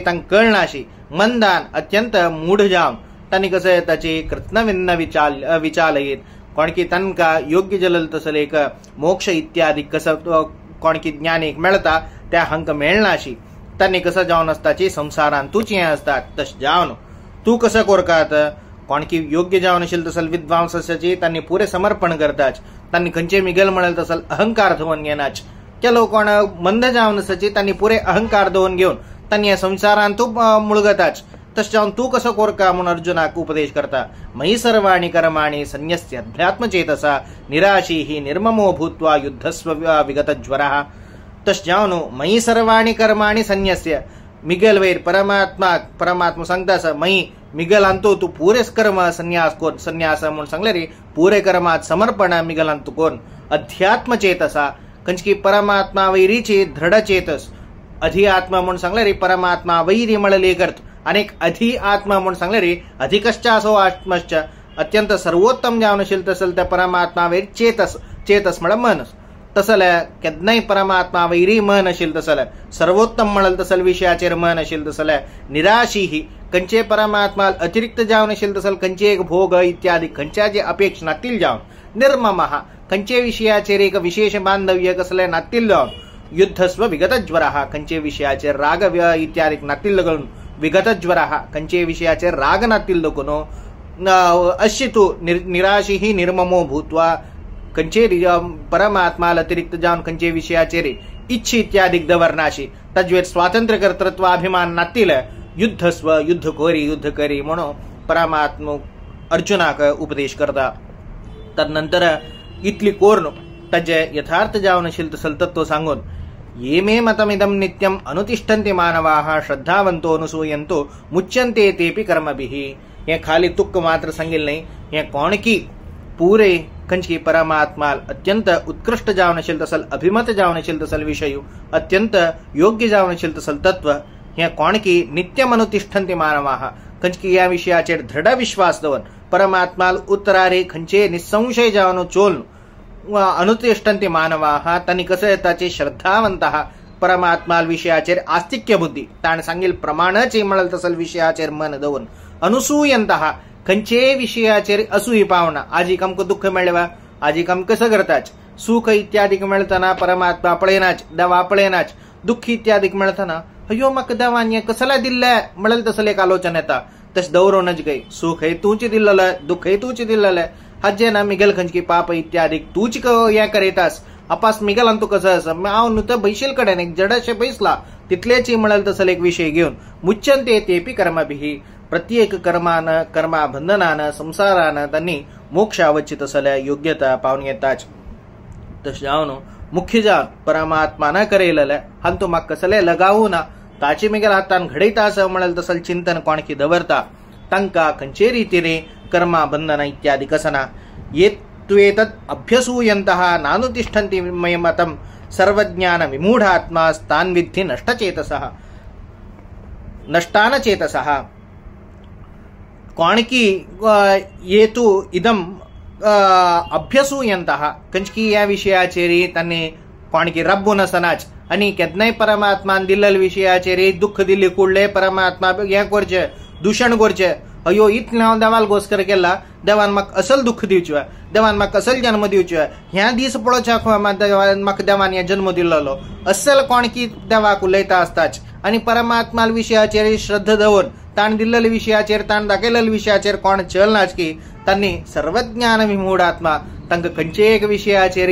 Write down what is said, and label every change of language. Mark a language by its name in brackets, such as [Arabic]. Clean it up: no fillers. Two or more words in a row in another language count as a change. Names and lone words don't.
[Konkani] तंग कळनाशी मंदान अत्यंत मूढ जावन तांणी कसं ताची कृत्नविन्न विचालयेत कोणकी तनका योग्य जलल तसल एक मोक्ष इत्यादी कसं कोणकी ज्ञान एक मेळता त्या हंक मेळनाशी तांणी कसं जावन असताची संसारान तूच हें असतात तश जावन तू कसं कोरकात कोणकी योग्य जावन आशिल्ल तसल विद्वांसाची तांणी पुरे समर्पण करताच तांणी खंयचे मिगल म्हणल तसल अहंकार धुवन घेनाच केलो कोण मंद जावन आसाची तांणी पुरे अहंकार धुवन घेवन तांणी संसारान तू मुळगताच तश जावन तू कसं कोरका म्हणून अर्जुनाक उपदेश करता [Sanskrit] मयि सर्वाणि कर्माणि संन्यस्य अध्यात्मचेतसा निराशी ही निर्ममो भूत्वा युद्धस्व [Konkani] विगतज्वरः तश जावन [Sanskrit] मयि सर्वाणि कर्माणि संन्यस्य [Konkani] मिगल वैर परमात्मा सांगता मयि मिगल अंतो तू पुरेच कर्म संन्यास कोण संन्यास म्हणून सांगले रे पुरे कर्मात समर्पण मिगल अंतु कोण [Sanskrit] अध्यात्म चेतसा [Konkani] कंचकी परमात्मा वैरीची दृढ चेतस अधि आत्मा म्हणून सांगले रे परमात्मा वैरी मळले करत अनेक अधि आत्मा म्हणून सांगले रे [Sanskrit] अधिकश्चासो आत्मश्च [Konkani] अत्यंत सर्वोत्तम जावन आशिल्ल तसल त्या परमात्मा वैर चेतस म्हळ मन तसल केदनाय परमात्मा वैरी मन आशिल्ल तसल सर्वोत्तम म्हणल तसल विषयाचेर मन आशिल्ल तसल [Sanskrit] निराशी ही [Konkani] कंचे परमात्मा अतिरिक्त जावन आशिल्ल तसल कंचे एक भोग इत्यादी खंयच्या जे अपेक्षा नातील जावन निर्ममः कंचे विषयाचेर एक विशेष बांधव्य कसले नातील जावन [Sanskrit] युद्धस्व विगतज्वरः [Konkani] कंचे विषयाचेर राग इत्यादी नातील घालून विगतज्वरः कंचे विषयाचेर राग नातील दकुनो अश्यतु [Sanskrit] निराशी ही निर्ममो भूत्वा [Konkani] कंचे परमात्मा अतिरिक्त जावन कंचे विषयाचेर इच्छी इत्यादी दवरनाशी तज्वेर स्वातंत्र्य कर्तृत्व अभिमान नातील युद्धस्व युद्ध करी म्हणून परमात्मा अर्जुनाक उपदेश करता तदनंतर इतली कोर्ण तजे यथार्थ जावन आशिल्ल तसल तत्व सांगून [Sanskrit] ये मे मतमिदं नित्यम अनुतिष्ठन्ते मानवाः श्रद्धावंतो अनुसूयन्तो मुच्यन्ते तेपि कर्मभिः [Konkani] हे खाली तुक्क मात्र सांगिल नाही हे कोणकी पूरे कंचकी परमात्मा अत्यंत उत्कृष्ट जावन आशिल्ल तसल अभिमत जावन आशिल्ल तसल विषय अत्यंत योग्य जावन आशिल्ल तसल तत्व हे कोणकी [Sanskrit] नित्यम अनुतिष्ठन्ते मानवाः [Konkani] कंचकी या विषयाचेर दृढ विश्वास दवन परमात्मा उत्तरारे खंचे निसंशय जावन चोल [Sanskrit] अनुतिष्ठन्ते मानवाः [Konkani] तांणी कसं ताचे श्रद्धावंतः परमात्मा विषयाचेर आस्तिक्य बुद्धी ताण सांगील प्रमाणच म्हणल तसल विषयाचेर मन दवन अनुसूयंतः खंचे विषयाचेर असूय पावना आजीक आमकां दुःख मेळवा आजीक आमकां कसं करताच सुख इत्यादीक मेळतना परमात्मा पळयनाच देवा पळयनाच दुःख इत्यादीक मेळतना अयो म्हाका देवान हें कसलें दिल्लें म्हणल तसलें एक आलोचन येता तशें दवरूनच गय सुख हे तूच दिल्लेलें दुःख हे तूच दिल्लेलें हाजे ना मिगल खंयची पाप इत्यादी तूच हें करीतास आपास मिगल तू कसं असं हांव न्हू तो बैशील कडेन एक जडशें बैसला तितलेच म्हणल तसले एक विषय घेवन [Sanskrit] मुच्यन्ते तेपि कर्मभिः [Konkani] प्रत्येक कर्मा बंधनान संसारान तांणी मोक्ष आवच्ची तसल्या योग्यता पावन येताच तशें जावन मुख्य जावन परमात्मान करेलेले हातूंत म्हाका कसलें लगावू ना ताची मिगेल हातान घडयता असं म्हणल तसल चिंतन कोणकी दवरता तांकां खंयचे रितीने कर्मा बंधना इत्यादी कसना [Sanskrit] येत्वेतत् अभ्यसूयन्तः नानुतिष्ठन्ति मयमतं सर्वज्ञान विमूढ आत्मा स्थान विद्धि नष्टान चेतसः [Konkani] कोणकी [Sanskrit] येतु इदम अभ्यसूयन्तः [Konkani] कंचकी या विषयाचेरी तांणी कोणकी रब्बून असनाच आनी केदनाय परमात्मान दिल्लेल विषयाचेरी दुःख दिल्ली कुडले परमात्मा हें करचे दूषण करचे अयो इतलें हांव देवाल घोस्कर केला देवान म्हाका असल दुःख दिवचें देवान म्हाका असल जन्म दिवचें ह्या दीस पळोवच्या म्हाका देवान हें जन्म दिल्लो असल कोणकी देवाक उलयता आसताच आनी परमात्मा विशयाचेर श्रद्धा दवरून ताण दिल्लेल्या विशयाचेर ताण दाखयलेल्या विशयाचेर कोण चलनाच की तांणी [Sanskrit] सर्वज्ञान विमूढ आत्मा [Konkani] तांकां खंयचे एक विशयाचेर